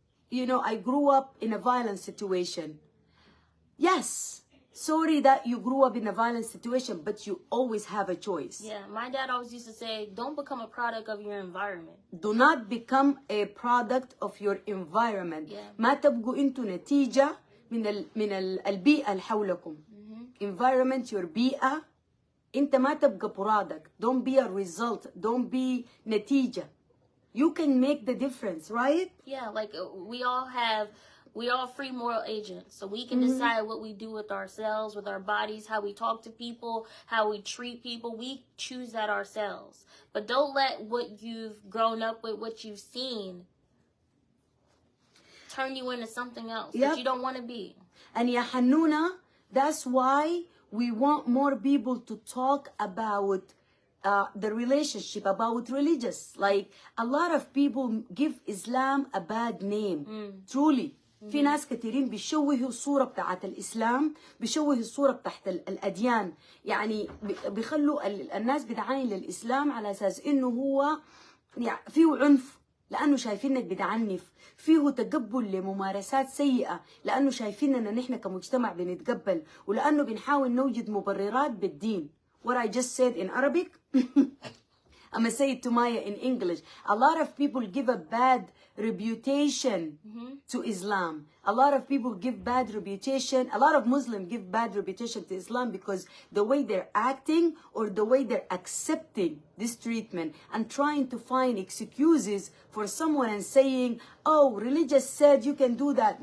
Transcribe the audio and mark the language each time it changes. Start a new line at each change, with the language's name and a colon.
English: You know, I grew up in a violent situation. Yes, sorry that you grew up in a violent situation, but you always have a choice. Yeah, my dad always used to say, don't become a product of your environment. Do not become a product of your environment. Yeah.
Arabic: ما تبقوا انتوا نتيجة من البيئة اللي حولكم.
English: Environment, your
Arabic: بيئة. انت ما تبقى
English: product. Don't be a result. Don't be
Arabic: نتيجة.
English: You can make the difference, right? Yeah, like we all free moral agents. So we can decide what we do with ourselves, with our bodies, how we talk to people, how we treat people. We choose that ourselves. But don't let what you've grown up with, what you've seen, turn you into something else that you don't want to be. And ya Hannuna, that's why we want more people to talk about the relationship, about religious. Like a lot of people give Islam a bad name. Truly.
Arabic: في ناس كثيرين بيشوهوا الصورة بتاعت الإسلام، بيشوهوا الصورة بتاعت الأديان. يعني بيخلوا الناس بتعاين للإسلام على أساس إنه هو يعني فيه عنف لأنه شايفينك بتعنف، فيه تقبل لممارسات سيئة لأنه شايفيننا نحن كمجتمع بنتقبل، ولأنه بنحاول نوجد مبررات بالدين.
English: What I just said in Arabic, I'm gonna say it to Maya in English. A lot of people give a bad reputation to Islam. A lot of people give bad reputation. A lot of Muslims give bad reputation to Islam because the way they're acting or the way they're accepting this treatment and trying to find excuses for someone and saying, oh, religious said you can do that.